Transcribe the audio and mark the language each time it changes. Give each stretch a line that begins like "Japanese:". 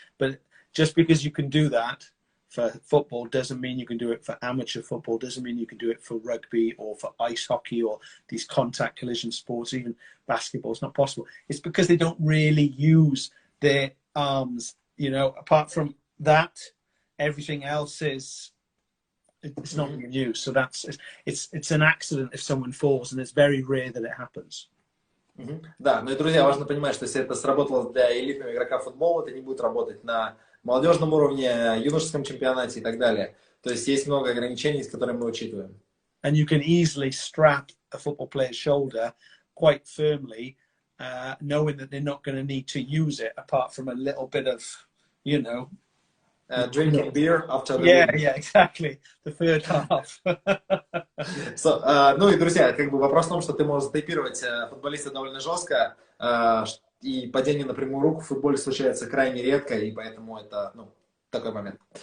English: But just because you can do that for football doesn't mean you can do it for amateur football, doesn't mean you can do it for rugby or for ice hockey or these contact collision sports, even basketball. It's not possible. It's because they don't really use their arms, you know. Apart from that, everything else it's not being used. So it's an accident if someone falls, and it's very rare that it happens.
Russian: Да, и, друзья, важно понимать, что если это сработало для элитного игрока футбола, это не будет работать на молодежном уровне, юношеском чемпионате и так далее. То есть есть много ограничений, с которыми мы учитываем.
English: And you can easily strap a football player's shoulder quite firmly, knowing that they're not going to need to use it apart from a little bit of, you know... drinking beer after the game. Yeah, exactly. The third half.
Russian: И, друзья, вопрос в том, что ты можешь затейпировать футболиста довольно жестко, и падение на прямую руку в футболе случается крайне редко, и поэтому это, такой момент.